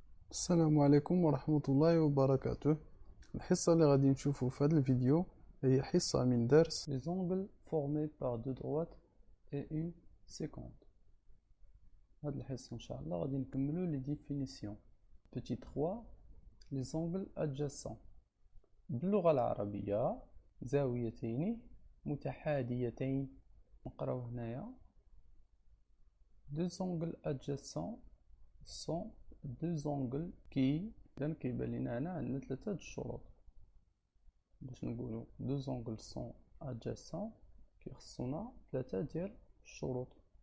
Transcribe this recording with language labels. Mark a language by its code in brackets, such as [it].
[ar] السلام عليكم ورحمة الله وبركاته. الحصة اللي غادي نشوفو في هذا الفيديو هي حصة من درس [fr] Les angles formés par deux droites et une séquente. [ar] هاد الحصة إن شاء الله غادي نكملو [fr] les définitions. Petit 3 les angles adjacents. [ar] باللغة العربية زاويتين متحاديتين. نقراو هنايا [fr] deux angles adjacents sont deux angles qui [ar] إذن كيبان لينا هنا عندنا ثلاثة د الشروط باش نقولو [fr] deux angles sont adjacents [ar] كيخصونا ثلاثة ديال الشروط.